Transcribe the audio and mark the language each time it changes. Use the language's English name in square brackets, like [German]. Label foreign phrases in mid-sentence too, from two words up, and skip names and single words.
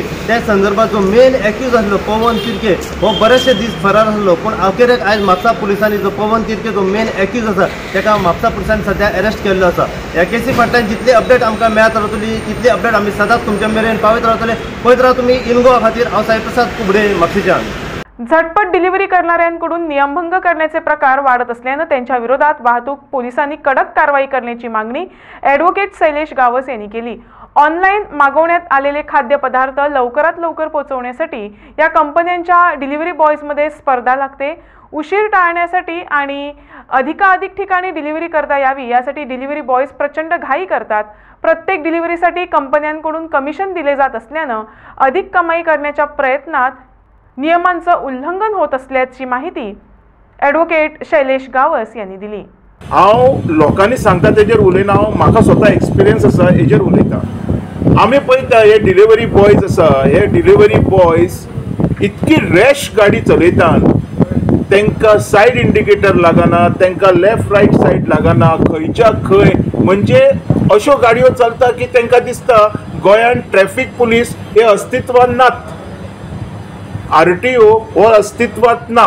[Konkani] त्या संदर्भात जो [English] main accused [Konkani] आसलो पवन तिर्के हो बरेचशे दीस फरार आसलो, पण अखेरेक आयज म्हापसा पुलिसांनी जो पवन तिर्के जो [English] main accused [Konkani] आसा ताका म्हापसा पुलिसांनी सध्या अरेस्ट केल्लो आसा। ह्या केसी फाटल्यान जितली अपडेट आमकां मेळत रावतली तितली अपडेट आमी सदांच तुमच्या मेरेन पावयत रावतले। पळयत राहा तुमी इन गोवा खातीर। हांव साई प्रसाद कुबडे, म्हापशेच्यान। [Marathi] झटपट डिलिव्हरी करणाऱ्यांकडून नियमभंग करण्याचे प्रकार वाढत असल्याने त्यांच्या विरोधात वाहतूक पोलिसांनी कडक कारवाई करण्याची मागणी ॲडव्होकेट शैलेश गावस यांनी केली। ऑनलाईन मागवण्यात आलेले खाद्यपदार्थ लवकरात लवकर पोहोचवण्यासाठी या कंपन्यांच्या [English] delivery boysमध्ये [Marathi] स्पर्धा लागते। उशीर टाळण्यासाठी आणि अधिकाधिक ठिकाणी डिलिव्हरी करता यावी यासाठी [English] delivery boys [Marathi] प्रचंड घाई करतात। प्रत्येक डिलिव्हरीसाठी कंपन्यांकडून कमिशन दिले जात असल्याने अधिक कमाई करण्याच्या प्रयत्नात नियमांचं उल्लंघन होत असल्याची माहिती ॲडव्होकेट शैलेश गावस यांनी दिली। [Konkani] हांव लोकांनी सांगता तेजेर उलयना, म्हाका स्वता एक्सपिरियन्स आसा हेजेर उलयता। आमी पळयता हे [English] delivery boys [Konkani] आसा, हे [English] delivery boys [Konkani] इतकी रॅश गाडी चलयतात, तांकां [English] side indicator [Konkani] लागना, तांकां [English] left right side [Konkani] लागना, खंयच्या खंय म्हणजे अश्यो गाडयो चलता की तांकां दिसता गोंयांत [English] traffic police [Konkani] हे अस्तित्वांत नात, RTO हो अस्तित्वांत ना।